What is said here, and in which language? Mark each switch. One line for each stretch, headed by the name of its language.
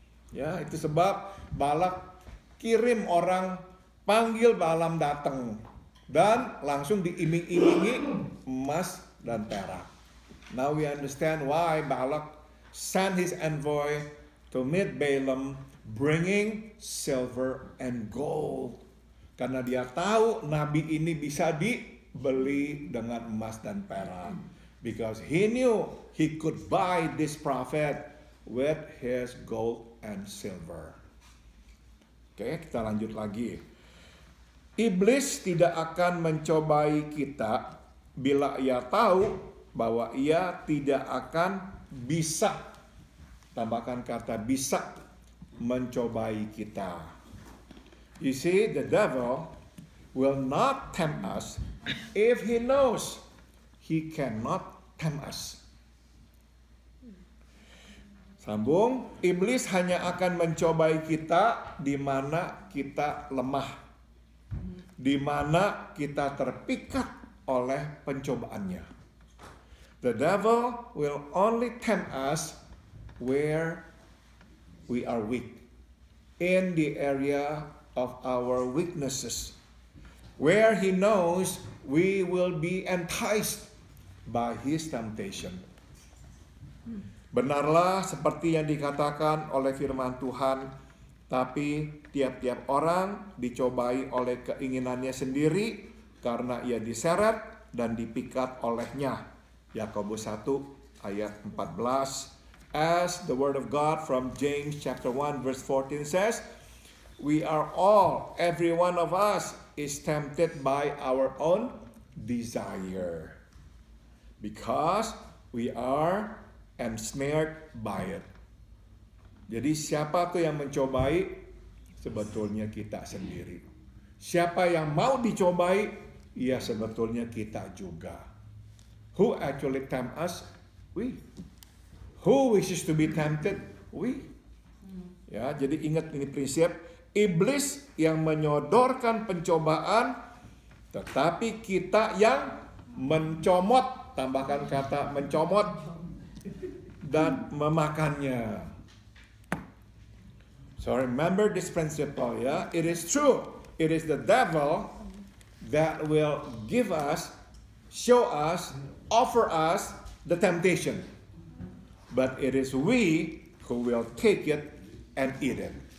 Indonesian: Ya, itu sebab Balak kirim orang panggil Balaam datang dan langsung diiming-imingi emas dan perak.
English: Now we understand why Balak sent his envoy to meet Balaam bringing silver and gold.
Indonesian: Karena dia tahu nabi ini bisa dibeli dengan emas dan perak.
English: Because he knew he could buy this prophet with his gold and silver.
Indonesian: Oke, kita lanjut lagi. Iblis tidak akan mencobai kita bila ia tahu bahwa ia tidak akan bisa, tambahkan kata bisa, mencobai kita.
English: You see, the devil will not tempt us if he knows he cannot tempt us.
Indonesian: Sambung, iblis hanya akan mencobai kita di mana kita lemah, di mana kita terpikat oleh pencobaannya.
English: The devil will only tempt us where we are weak, in the area of our weaknesses, where he knows we will be enticed by his temptation.
Indonesian: Benarlah seperti yang dikatakan oleh firman Tuhan, tapi tiap-tiap orang dicobai oleh keinginannya sendiri karena ia diseret dan dipikat olehnya. Yakobus 1 ayat 14.
English: As the word of God from James chapter 1 verse 14 says, we are all, every one of us is tempted by our own desire, because we are ensnared by it.
Indonesian: Jadi siapa tuh yang mencobai? Sebetulnya kita sendiri. Siapa yang mau dicobai? Ya sebetulnya kita juga.
English: Who actually tempt us? We. Who wishes to be tempted? We.
Indonesian: Ya, jadi ingat ini prinsip, iblis yang menyodorkan pencobaan, tetapi kita yang mencomot, tambahkan kata mencomot, dan memakannya.
English: So remember this principle, ya. It is true. It is the devil that will give us, show us, offer us the temptation. But it is we who will take it and eat it.